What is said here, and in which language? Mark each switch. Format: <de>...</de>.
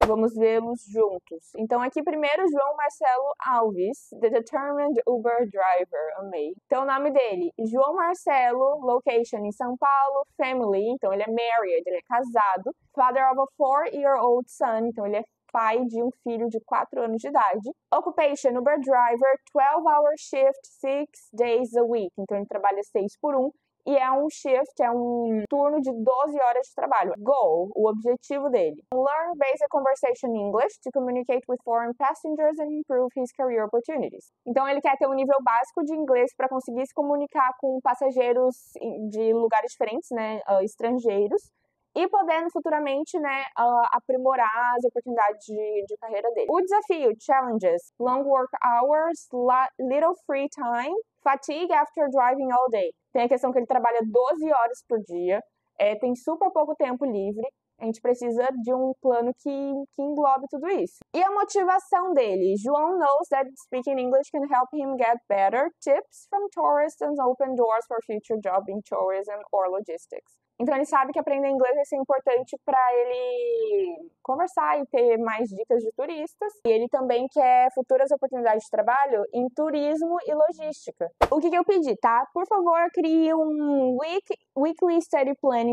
<pt>Vamos vê-los juntos. Então aqui primeiro, João Marcelo Alves,</pt> <en>The Determined Uber Driver,</en> <pt>amei. Então o nome dele, João Marcelo,</pt> <en>location</en> <pt>em São Paulo,</pt> <en>family,</en> <pt>então ele é</pt> <en>married,</en> <pt>ele é casado,</pt> <en>father of a 4-year-old son,</en> <pt>então ele é pai de um filho de 4 anos de idade.</pt> <en>Occupation, Uber driver, 12-hour shift, 6 days a week.</en> <pt>Então ele trabalha 6 por 1 e é um shift, é um turno de 12 horas de trabalho.</pt> <en>Goal,</en> <pt>o objetivo dele.</pt> <en>Learn basic conversation English to communicate with foreign passengers and improve his career opportunities.</en> <pt>Então ele quer ter um nível básico de inglês para conseguir se comunicar com passageiros de lugares diferentes, né, estrangeiros, e podendo futuramente, né, aprimorar as oportunidades de carreira dele. O desafio,</pt> <en>challenges, long work hours, little free time, fatigue after driving all day.</en> <pt>Tem a questão que ele trabalha 12 horas por dia, tem super pouco tempo livre, a gente precisa de um plano que englobe tudo isso. E a motivação dele,</pt> <en>João knows that speaking English can help him get better tips from tourists and open doors for future job in tourism or logistics.</en> <pt>Então ele sabe que aprender inglês vai ser importante para ele conversar e ter mais dicas de turistas. E ele também quer futuras oportunidades de trabalho em turismo e logística. O que eu pedi, tá? Por favor, crie um</pt> <en>weekly study plan.</en>